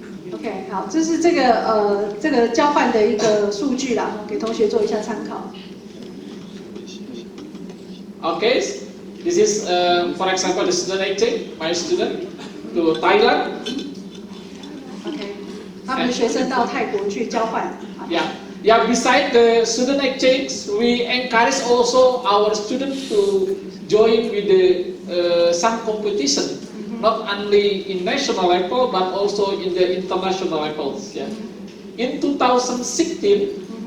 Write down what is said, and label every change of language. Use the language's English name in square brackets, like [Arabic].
[Chinese] OK， 好，这是这个交换的一个数据啦，给同学做一下参考。 [English] Okay, this is for example the student exchange, my student to Thailand. [Chinese] OK， 他们的学生到泰国去交换。 [English] Yeah. Beside the student exchange, we encourage also our students to join with the some competition, not only in national level but also in the international levels. Yeah. In 2016.